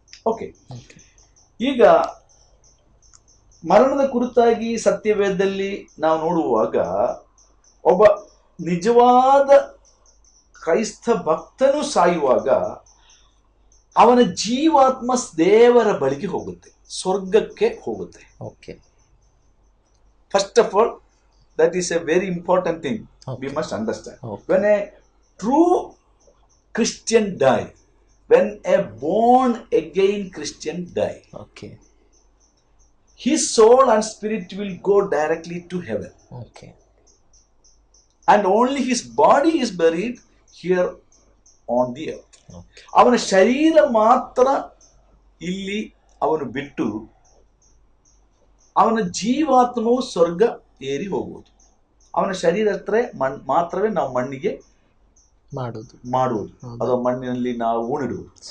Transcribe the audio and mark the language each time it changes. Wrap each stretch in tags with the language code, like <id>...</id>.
<kn>Okay, ಈಗ ಮರಣದ ಕುರಿತಾಗಿ ಸತ್ಯವೇದದಲ್ಲಿ ನಾವು ನೋಡುವಾಗ ಒಬ್ಬ ನಿಜವಾದ ಕ್ರೈಸ್ತ ಭಕ್ತನು ಸಾಯುವಾಗ ಅವನ ಜೀವಾತ್ಮ ದೇವರ ಬಳಿಗೆ ಹೋಗುತ್ತೆ, ಸ್ವರ್ಗಕ್ಕೆ ಹೋಗುತ್ತೆ.</kn> <en>First of all that is a very important thing. We must understand. When a true Christian die, when a born again Christian die, his soul and spirit will go directly to heaven. And only his body is buried here on the earth.</en> <kn>ಅವನ ಶರೀರ ಮಾತ್ರ ಇಲ್ಲಿ ಅವನು ಬಿಟ್ಟು ಅವನ ಜೀವಾತ್ಮವು ಸ್ವರ್ಗ ಏರಿ ಹೋಗುವುದು. ಅವನ ಶರೀರ ಹತ್ರ ಮಾತ್ರವೇ ನಾವು ಮಣ್ಣಿಗೆ ಮಾಡುವುದು ಅಥವಾ ಮಣ್ಣಿನಲ್ಲಿ ನಾವು ಉಣಿಡುವುದು.</kn>